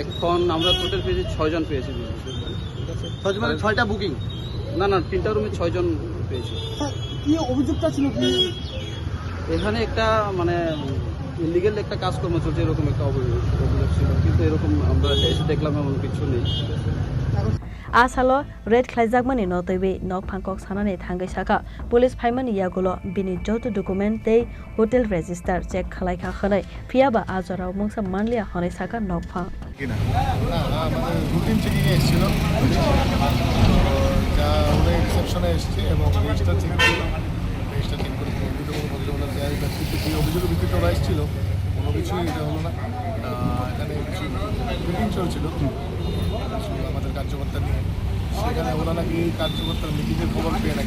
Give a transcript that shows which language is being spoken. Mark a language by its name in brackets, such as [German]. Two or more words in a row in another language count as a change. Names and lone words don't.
[Bangla] এখন আমরা টোটাল পেয়েছি 6 জন পেয়েছি ঠিক আছে 6 মানে 6টা বুকিং না 3টা রুমে 6 জন পেয়েছি কি অভিযোগটা ছিল কি এখানে একটা মানে ইলিগাল একটা কাজকর্ম চলছে এরকম একটা অভিযোগ ছিল কিন্তু এরকম আমরা এসে দেখলাম এমন কিছু নেই [Kok Borok] Asalo Red Khlaijagmani no tebe nok phangkok sanane thangai saka police phaimani yagulo bini joto document tei [English] hotel register check [Kok Borok] Khlaikha khonai Phiyaba jorao Mungsa Manliya honai saka nok phang [Bangla] কিনা না আমাদের [English] routine checking [Bangla] এ এসেছিল যা ওদের রিসেপশনে এসেছে এবং [English] register check [Bangla] করলাম [English] register check [Bangla] করে অভিযোগের ভিত্তিতে ওরা এসেছিল কোনো কিছুই এটা হলো না এখানে কিছু মিটিং চলছিল আমাদের কার্যকর্তা নিয়ে সেখানে ওরা নাকি এই কার্যকর্তার মিটিংয়ের খবর পেয়ে নাকি